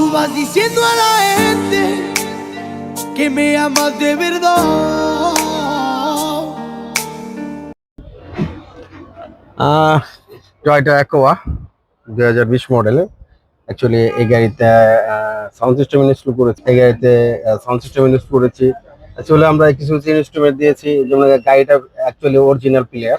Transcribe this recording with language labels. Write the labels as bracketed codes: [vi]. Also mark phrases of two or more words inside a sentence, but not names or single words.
[es] vas diciendo a la gente que me amas de verdad. [bn] টয়োটা অ্যাকোয়া 2020 মডেলের। অ্যাকচুয়ালি এই গাড়িতে [en] sound system install [bn] করেছি। এই গাড়িতে [en] sound system install [bn] করেছি। অ্যাকচুয়ালি আমরা কিছু ইনস্ট্রুমেন্ট দিয়েছি, যেমন গাড়িটা [en] actually original player.